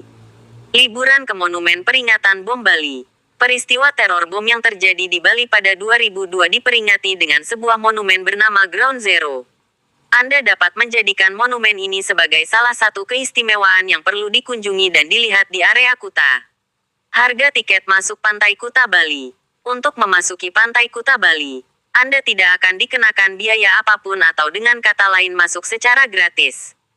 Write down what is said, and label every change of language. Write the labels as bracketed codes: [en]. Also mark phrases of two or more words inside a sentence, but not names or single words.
[id] Liburan ke Monumen Peringatan Bom Bali. Peristiwa teror bom yang terjadi di Bali pada 2002 diperingati dengan sebuah monumen bernama Ground Zero. Anda dapat menjadikan monumen ini sebagai salah satu keistimewaan yang perlu dikunjungi dan dilihat di area Kuta. Harga tiket masuk Pantai Kuta Bali. Untuk memasuki Pantai Kuta Bali, Anda tidak akan dikenakan biaya apapun atau dengan kata lain masuk secara gratis.